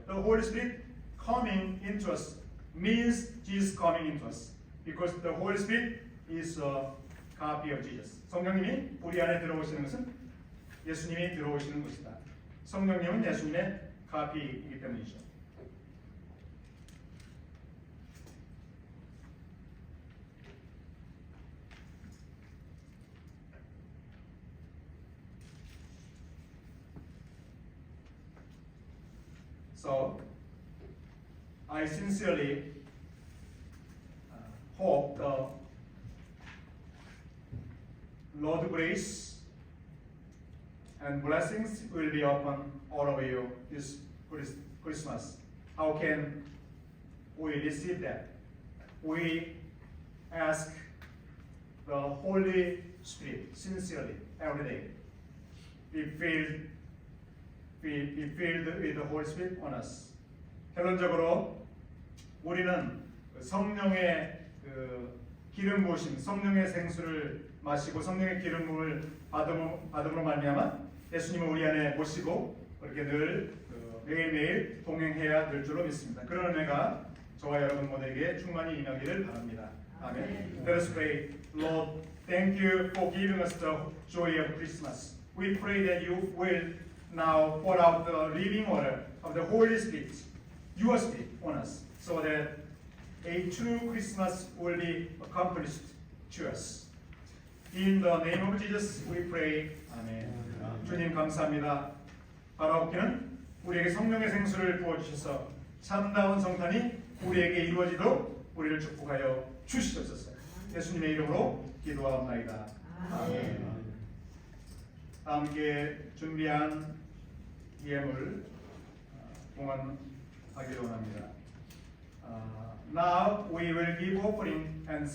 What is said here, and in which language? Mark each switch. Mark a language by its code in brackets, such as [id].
[en] The Holy Spirit coming into us means Jesus coming into us, because the Holy Spirit is a copy of Jesus. [ko] 성령님이 우리 안에 들어오시는 것은 예수님이 들어오시는 것이다. 성령님은 예수님의 카피이기 때문이죠. [en] So, I sincerely hope the Lord's grace and blessings will be upon all of you this Christmas. How can we receive that? We ask the Holy Spirit sincerely every day. Be filled with the Holy Spirit on us. [ko] 결론적으로 우리는 성령의 기름 부으심, 성령의 생수를 마시고 성령의 기름 부음을 받음으로 말미암아 예수님을 우리 안에 모시고 그렇게 늘 매일매일 동행해야 될 줄로 믿습니다. 그런 은혜가 저와 여러분 모두에게 충만히 임하기를 바랍니다. [en] 아멘. Let us pray. Lord, thank you for giving us the joy of Christmas. We pray that you will now pour out the living water of the Holy Spirit, your Spirit, on us, so that a true Christmas will be accomplished to us. In the name of Jesus, we pray. [ko] 아멘. 주님 감사합니다. 바라옵기는 우리에게 성령의 생수를 부어주셔서 참다운 성탄이 우리에게 이루어지도록 우리를 축복하여 주시옵소서. 예수님의 이름으로 기도하옵나이다. 아멘. 함께 준비한 예물 봉헌하기를 원합니다. [en] Now we will give offering and sing.